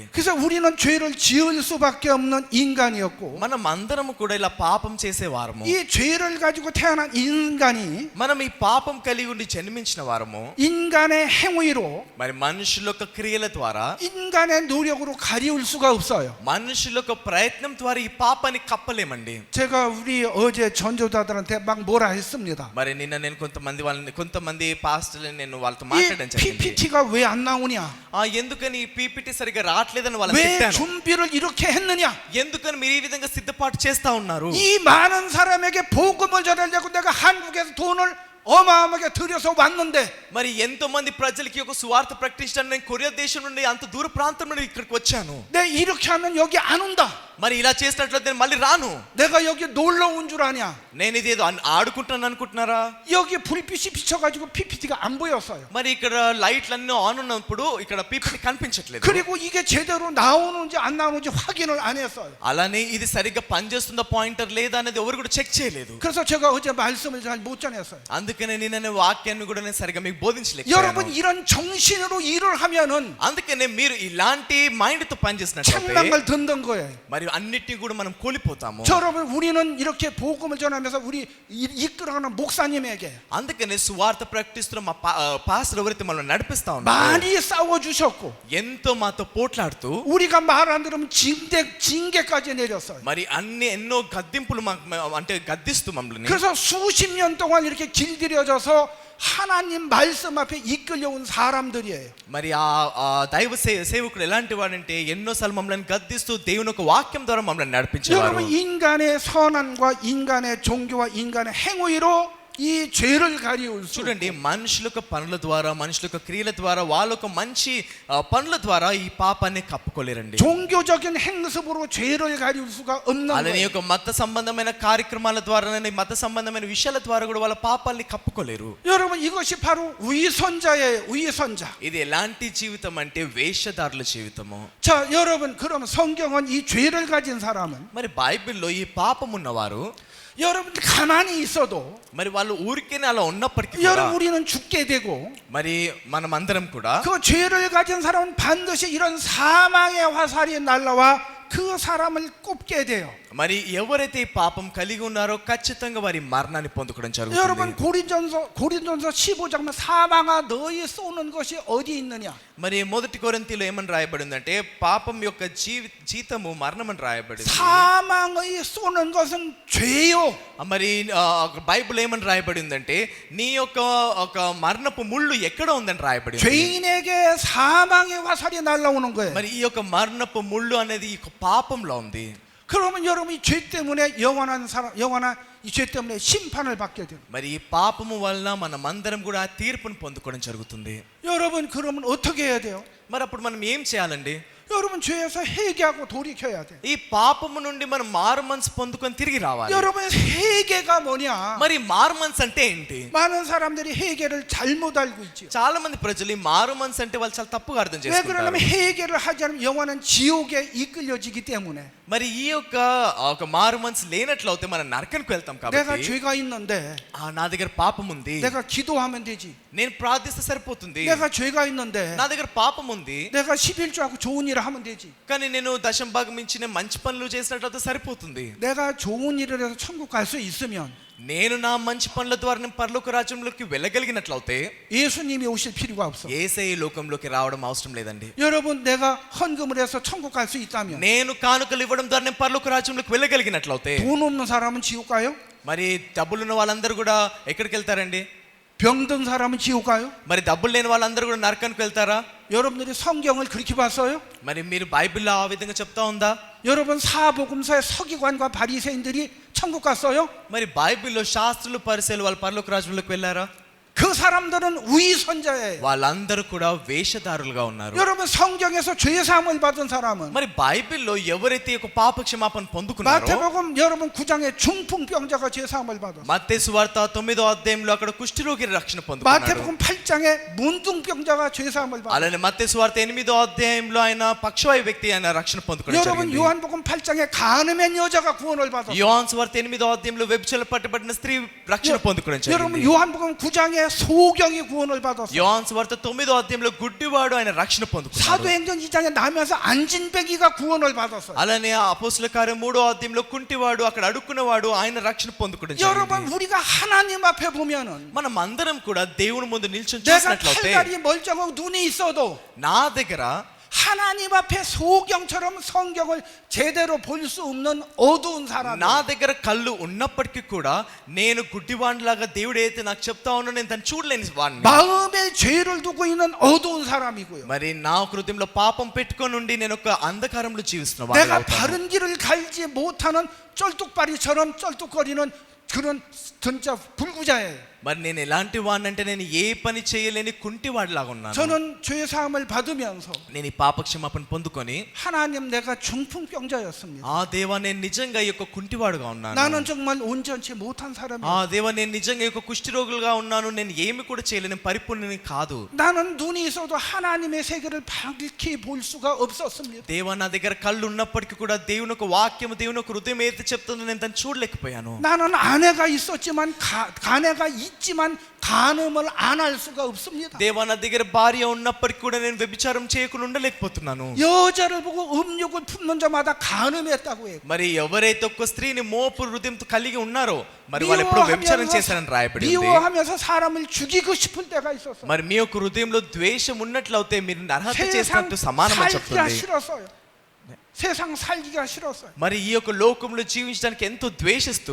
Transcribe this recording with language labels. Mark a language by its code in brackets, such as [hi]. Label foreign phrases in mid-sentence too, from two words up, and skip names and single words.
[ko] 그래서 우리는 죄를 지을 수밖에 없는 인간이었고 [te] మనం అందరం కూడా ఇలా పాపం చేసే వారము. [ko] 이 죄를 가지고 태어난 인간이 [te] మనం ఈ పాపం కలిగి ఉండి జన్మించిన వారము. [ko] 인간의 행위로 [te] మరి మనుషుల యొక్క క్రియల ద్వారా, [ko] 인간의 노력으로 가리울 수가 없어요. [te] మనుషుల యొక్క ప్రయత్నం ద్వారా ఈ పాపాన్ని కప్పలేమండి. [ko] 제가 우리 어제 전도자들한테 막 뭐라 했습니다. [te] మరి నిన్న నేను కొంతమంది పాస్టర్లు నేను వాళ్ళతో [ko] 이 [te] మాట్లాడడం జరిగింది. [ko] PPT가 왜 안 나오냐? [te] ఎందుకని పీపీటీ సరిగా రావట్లేదని వాళ్ళని [ko] 왜 [te] తిట్టాను. [ko] 준비를 이렇게 했느냐? [te] ఎందుకని మీరు ఈ విధంగా సిద్ధపాటు చేస్తా ఉన్నారు? [ko] 이 많은 사람에게 복음을 전하려고 내가 한국에서 돈을 어마어마하게 들여서 왔는데 [te] మరి ఎంతో మంది ప్రజలకి ఒక సువార్త ప్రకటించడానికి నేను కొరియా దేశం నుండి అంత దూర ప్రాంతం నుండి ఇక్కడికి వచ్చాను. [ko] 내 이렇게 하면 여기 안 온다. [te] మరి ఇలా చేసినట్లయితే నేను మళ్ళీ రాను. [ko] 내가 여기 놀러 온 줄 아냐? [te] నేను ఇదేదో ఆడుకుంటాను అనుకుంటున్నారా? [ko] 여기 불빛이 비쳐가지고 PPT가 안 보였어요. [te] మరి ఇక్కడ లైట్లన్నీ ఆన్ ఉన్నప్పుడు ఇక్కడ పీపీటీ కనిపించట్లేదు. [ko] 그리고 이게 제대로 나오는지 안 나오는지 확인을 안 했어요. [te] అలానే ఇది సరిగ్గా పనిచేస్తుందా పాయింటర్ లేదా అనేది ఎవరు కూడా చెక్ చేయలేదు. [ko] 그래서 제가 어제 말씀을 잘 못 전했어요. [te] అందుకనే నేను వాక్యాన్ని కూడా నేను సరిగ్గా మీకు బోధించలేకపోయాను. [ko] 여러분 이런 정신으로 일을 하면은 [te] అందుకనే మీరు ఇలాంటి మైండ్ తో పనిచేసినట్లయితే [ko] 책망을 듣는 거예요. [te] మరి అన్నిటినీ కూడా మనం కోల్పోతాము. [ko] 여러분 우리는 이렇게 복음을 전하면서 우리 이끌어가는 목사님에게 [te] అందుకనే సువార్త ప్రకటిస్తున్న మా పాస్టర్ ఎవరైతే మనల్ని నడిపిస్తా ఉన్నారు [ko] 많이 싸워 주셨고 [te] ఎంతో మాతో పోట్లాడుతూ [ko] 우리가 말 안 들으면 징계까지 내렸어요. [te] మరి ఎన్నో గద్దింపులు అంటే గద్దిస్తూ మమ్మల్ని. [ko] 그래서 수십 년 동안 이렇게 길들여져서 하나님 말씀 앞에 이끌려온 사람들이에요. [te] మరి ఆ దైవ సేవకుడు ఎలాంటి వాడంటే ఎన్నోసార్లు మమ్మల్ని గద్దిస్తూ దేవుని యొక్క వాక్యం ద్వారా మమ్మల్ని నడిపించేవారు. [ko] 여러분 인간의 선함과 인간의 종교와 인간의 행위로 이 죄를 가리울 수 [te] చూడండి మనుషుల యొక్క పనుల ద్వారా మనుషుల యొక్క క్రియల ద్వారా వాళ్ళ యొక్క మంచి పనుల ద్వారా ఈ పాపాన్ని కప్పుకోలేరండి. [ko] 종교적인 행습으로 죄를 가리울 수가 없는 [te] అలానే [ko] 거예요. [te] యొక్క మత సంబంధమైన కార్యక్రమాల ద్వారా మత సంబంధమైన విషయాల ద్వారా కూడా వాళ్ళ పాపాల్ని కప్పుకోలేరు. [ko] 여러분 이것이 바로 위선자예요. 위선자. [te] ఇది ఎలాంటి జీవితం అంటే వేషధారుల జీవితము. [ko] 자, 여러분 그럼 성경은 이 죄를 가진 사람은 [te] మరి బైబిల్లో ఈ పాపం ఉన్నవారు [ko] 여러분들 가만히 있어도 [te] మరి వాళ్ళు ఊరికేనే అలా ఉన్నప్పటికీ కూడా [ko] 여러분 우리는 죽게 되고 [te] మరి మనం అందరం కూడా [ko] 그 죄를 가진 사람은 반드시 이런 사망의 화살이 날라와 그 사람을 꼽게 돼요. [te] మరి ఎవరైతే ఈ పాపం కలిగి ఉన్నారో ఖచ్చితంగా వారి మరణాన్ని పొందుకోవడం జరుగుతుంది. [ko] 여러분 고린도전서 15장면 사망아 너희 쏘는 것이 어디 있느냐? [te] మరి మొదటి కొరింథీలో ఏమని రాయబడిందంటే పాపం యొక్క జీతము మరణం అని రాయబడింది. [ko] 사망의 쏘는 것은 죄요. [te] మరి బైబిల్ ఏమని రాయబడిందంటే నీ యొక్క ఒక మరణపు ముళ్ళు ఎక్కడ ఉందని రాయబడింది. [ko] 죄인에게 사망의 화살이 날라오는 거예요. [te] మరి ఈ యొక్క మరణపు ముళ్ళు అనేది ఈ పాపంలో ఉంది. [ko] 그러면 여러분이 죄 때문에 영원한 이 죄 때문에 심판을 받게 돼요. [te] మరి ఈ పాపము వలన మనమందరం కూడా ఆ తీర్పును పొందుకోవడం జరుగుతుంది. [ko] 여러분 그러면 어떻게 해야 돼요? [te] మరి అప్పుడు మనం ఏం చేయాలండి? [ko] 여러분 죄에서 회개하고 돌이켜야 돼. [te] ఈ పాపము నుండి మనం మారు మనసు పొందుకొని తిరిగి రావాలి. [ko] 여러분 회개가 뭐냐? [te] మరి మారు మనసు అంటే ఏంటి? [ko] 많은 사람들이 회개를 잘못 알고 있죠. [te] చాలా మంది ప్రజలు ఈ మారు మనసు అంటే వాళ్ళు చాలా తప్పుగా అర్థం [ko] 왜 [te] చేసుకుంటారు. [ko] 그러냐면 회개를 하지 않으면 영원한 지옥에 이끌려지기 때문에. [te] మరి ఈ యొక్క ఒక మారు మనసు లేనట్లయితే మనం నరకానికి వెళ్తాం [ko] 내가 [te] కాబట్టి [ko] 죄가 있는데 [te] నా దగ్గర పాపం ఉంది, [ko] 내가 기도하면 되지. [te] నేను ప్రార్థిస్తే సరిపోతుంది. [ko] 내가 죄가 있는데 [te] నా దగ్గర పాపం ఉంది [ko] 내가 11조하고 좋은 일을 하면 되지. [te] కానీ నేను దశం భాగం ఇచ్చి నేను మంచి పనులు చేసినట్లయితే సరిపోతుంది. [ko] 내가 좋은 일을 해서 천국 갈 수 있으면 [te] నేను నా మంచి పనుల ద్వారా నేను పరలోక రాజ్యంలోకి వెళ్ళగలిగినట్లయితే [ko] 예수님이 오실 필요가 없어. [te] యేసయ్య ఈ లోకంలోకి రావడం అవసరం లేదండి. [ko] 여러분 내가 헌금을 해서 천국 갈 수 있다면 [te] నేను కానుకలు ఇవ్వడం ద్వారా నేను పరలోక రాజ్యంలోకి వెళ్ళగలిగినట్లయితే [ko] 돈 없는 사람은 지옥 가요? [te] మరి డబ్బులున్న వాళ్ళందరూ కూడా ఎక్కడికి వెళ్తారండి? [ko] 병든 사람은 지옥 가요? [te] మరి డబ్బులు లేని వాళ్ళందరూ కూడా నరకానికి వెళ్తారా? [ko] 여러분들이 성경을 그렇게 봤어요? [te] మరి మీరు బైబిల్లో ఆ విధంగా చెప్తా ఉందా? [ko] 여러분 사복음서의 서기관과 바리새인들이 천국 갔어요? [te] మరి బైబిల్లో శాస్త్రులు పరిసయ్యులు వాళ్ళ పరలోక రాజ్యంలోకి వెళ్ళారా? [ko] 그 사람들은 위선자예요. [te] వాళ్ళందరూ కూడా వేషధారులుగా ఉన్నారు. [ko] 여러분 성경에서 죄 사함을 받은 사람은 [te] మరి బైబిల్లో ఎవరైతే ఒక పాప క్షమాపణ పొందుకున్నారో [ko] 마태복음 여러분 9장에 중풍병자가 죄 사함을 받았어요. [te] మత్తయి సువార్త 9వ అధ్యాయంలో అక్కడ కుష్ఠరోగి రక్షణ పొందుకున్నాడు. [ko] 마태복음 8장에 문둥병자가 죄 사함을 받았어요. [te] అలానే మత్తయి సువార్త 8వ అధ్యాయంలో ఆయన పక్షవాయు వ్యక్తి ఆయన రక్షణ పొందుకున్నాడు. [ko] 여러분 요한복음 8장에 간음한 여자가 구원을 받았어요. [te] యోహాను సువార్త 8వ అధ్యాయంలో వ్యభిచారం పట్టబడిన స్త్రీ రక్షణ పొందుకున్నాడు. [ko] 여러분 요한복음 9장에 소경이 구원을 받았어요. [te] యోహాను సువార్త 9వ అధ్యాయంలో గుడ్డివాడు ఆయన రక్షణ పొందుకున్నాడు. [ko] 사도행전 2장에 나면서 안진뱅이가 구원을 받았어요. [te] అలానే అపోస్తల కార్యం 3వ అధ్యాయంలో కుంటివాడు అక్కడ అడుక్కున్నవాడు ఆయన రక్షణ పొందుకున్నాడు. [ko] 여러분 우리가 하나님 앞에 보면은 [te] మనం అందరం కూడా దేవుని ముందు నిల్చొని [ko] 내가 [te] చూసినట్లయితే [ko] 팔다리 멀쩡하고 눈이 있어도 [te] నా దగ్గర [ko] 하나님 앞에 소경처럼 성경을 제대로 볼 수 없는 어두운 사람. [te] నా దగ్గర కళ్ళు ఉన్నప్పటికీ కూడా నేను గుడ్డివాడిలాగా దేవుడు అయితే నాకు చెప్తా ఉన్నా నేను దాన్ని చూడలేని వాడిని. [ko] 마음에 죄를 두고 있는 어두운 사람이고요. [te] మరి నా హృదయంలో పాపం పెట్టుకొని ఉండి నేను ఒక అంధకారంలో జీవిస్తున్న [ko] 내가 [te] వాడిని. [ko] 바른 길을 갈지 못하는 쩔뚝바리처럼 쩔뚝거리는 그런 진짜 불구자예요. [te] మరి నేను ఎలాంటి వాడిని అంటే నేను ఏ పని చేయలేని కుంటివాడిలాగా ఉన్నాను. [ko] 저는 죄 사함을 받으면서 [te] నేను ఈ పాప క్షమాపణ పొందుకొని [ko] 하나님 내가 중풍병자였습니다. [te] ఆ దేవా నేను నిజంగా ఈ యొక్క కుంటివాడుగా ఉన్నాను. [ko] 나는 정말 온전치 못한 사람이에요. [te] ఆ దేవా నేను నిజంగా ఈ యొక్క కుష్ఠరోగులుగా ఉన్నాను. నేను ఏమి కూడా చేయలేను, పరిపూర్ణని కాదు. [ko] 나는 눈이 있어도 하나님의 세계를 밝히 볼 수가 없었습니다. [te] దేవా నా దగ్గర కళ్ళు ఉన్నప్పటికీ కూడా దేవుని యొక్క వాక్యము దేవుని యొక్క హృదయం ఏది చెప్తుందో నేను దాన్ని చూడలేకపోయాను. [ko] 나는 아내가 있었지만 아내가 있지만 간음을 안 할 수가 없습니다. [te] దేవా నా దగ్గర భార్య ఉన్నప్పటికీ కూడా నేను వ్యభిచారం చేయకుండా ఉండలేకపోతున్నాను. [ko] 여자를 보고 음욕을 품는 자마다 간음했다고 해요. [te] మరి ఎవరైతే ఒక్క స్త్రీని మోపు హృదయంతో కలిగి ఉన్నారో మరి వాళ్ళు ఎప్పుడు వ్యభిచారం చేశారని రాయబడింది. [ko] 미워하면서 사람을 죽이고 싶을 때가 있었어요. [te] మరి మీ యొక్క హృదయంలో ద్వేషం ఉన్నట్లయితే మీరు నరహత్య చేసినట్టు సమానమని చెప్తుంది. [ko] 세상 살기가 싫었어요. [te] మరి ఈ యొక్క లోకంలో జీవించడానికి ఎంతో ద్వేషిస్తూ